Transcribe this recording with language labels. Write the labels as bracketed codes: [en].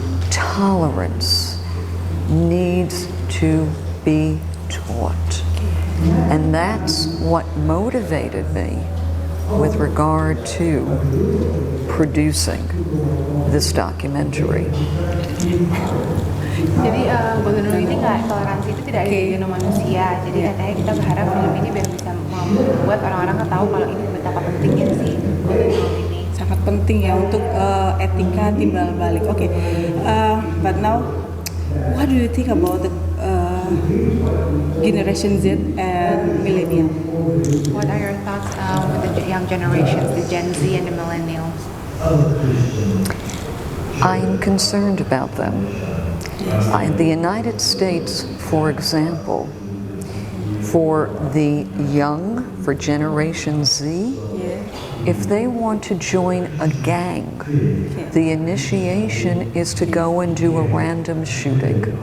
[en] Tolerance needs to be taught. And that's what motivated me with regard to producing this documentary. [id] Jadi Golden Rule ini toleransi itu tidak ada di genom manusia. Jadi katanya kita berharap film ini biar bisa membuat orang-orang tahu kalau ini betapa pentingnya sih Golden Rule ini. Sangat penting ya untuk etika timbal balik. [en] Okay, but now what do you think about the Generation Z and Millennial? What are your thoughts with the young generations, the Gen Z and the Millennials? I'm concerned about them. In the United States, for example, for the young, for Generation Z, if they want to join a gang, the initiation is to go and do a random shooting.